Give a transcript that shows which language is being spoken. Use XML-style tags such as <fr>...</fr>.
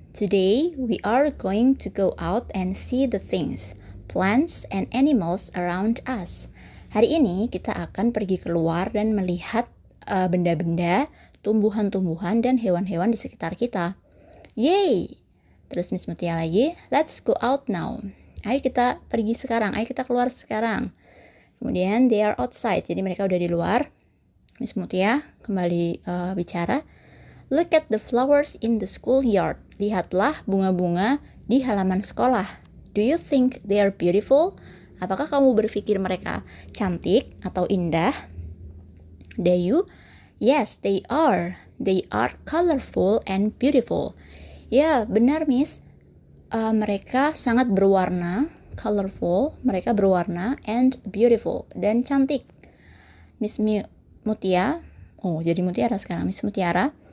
<en>Today, we are going to go out and see the things, plants, and animals around us.</en> <id>Hari ini kita akan pergi keluar dan melihat benda-benda, tumbuhan-tumbuhan, dan hewan-hewan di sekitar kita. Yay! Terus</id> <en>Miss Mutia</en> <id>lagi,</id> <en>let's go out now.</en> <id>Ayo kita pergi sekarang, ayo kita keluar sekarang. Kemudian</id> <en>they are outside,</en> <id>jadi mereka udah di luar. Miss Mutia kembali bicara.</id> <en>Look at the flowers in the schoolyard.</en> <id>Lihatlah bunga-bunga di halaman sekolah.</id> <en>Do you think they are beautiful?</en> <id>Apakah kamu berpikir mereka cantik atau indah?</id> <en>Do you? Yes, they are. They are colorful and beautiful.</en> <id>Ya, benar, Miss. Mereka sangat berwarna, colorful, mereka berwarna,</id> <en>and beautiful,</en> <id>dan cantik. Miss Mutia, jadi Mutiara sekarang, Miss Mutiara.</id>